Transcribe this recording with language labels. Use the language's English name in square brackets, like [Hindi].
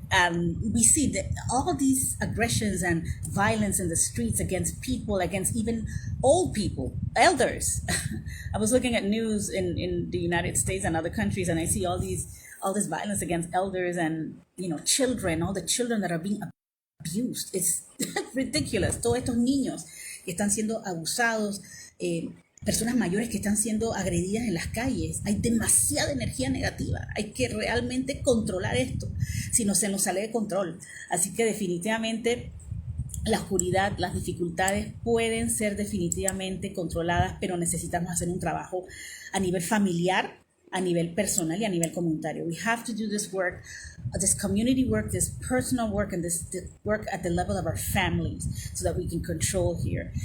[English] We see that all these aggressions and violence in the streets against people, against even old people, elders. I was looking at news in the United States and other countries, and I see all this violence against elders and children, all the children that are being abused. It's ridiculous. [Spanish] Todos estos niños que están siendo abusados, personas mayores que están siendo agredidas en las calles. Hay demasiada energía negativa. Hay que realmente controlar esto, si no se nos sale de control. Así que definitivamente la oscuridad, las dificultades pueden ser definitivamente controladas, pero necesitamos hacer un trabajo a nivel familiar, a nivel personal y a nivel comunitario. [English] We have to do this work, this community work, this personal work, and this work at the level of our families so that we can control here.